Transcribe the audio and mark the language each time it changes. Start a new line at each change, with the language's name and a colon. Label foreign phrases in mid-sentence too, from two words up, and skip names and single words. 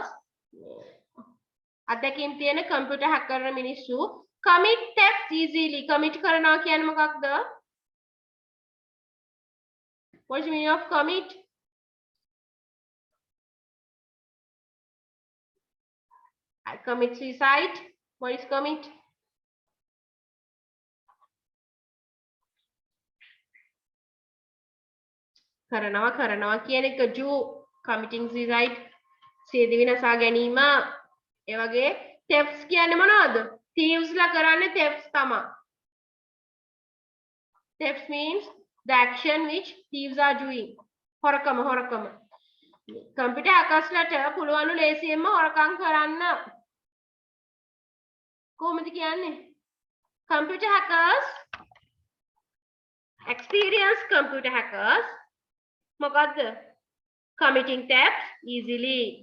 Sinhala: අත්දැකීම් තියෙන
English: computer hacker මිනිස්සු commit theft easily.
Sinhala: Commit කරනවා කියන්නේ මොකක්ද?
English: What is the meaning of commit? I commit suicide. What is commit?
Sinhala: කරනවා කියන එක
English: do committing suicide
Sinhala: සියදිවි විනාශා ගැනීම. ඒ වගේ thefts කියන්නේ මොනවද? thieves ලා කරන්නේ thefts තමයි.
English: Thefts means the action which thieves are doing.
Sinhala: හොරකම.
English: computer hackers
Sinhala: ලාට පුළුවන් ලේසියෙන්ම හොරකම් කරන්න. කොහොමද කියන්නේ?
English: computer hackers, experienced computer hackers මොකද්ද? Committing theft easily.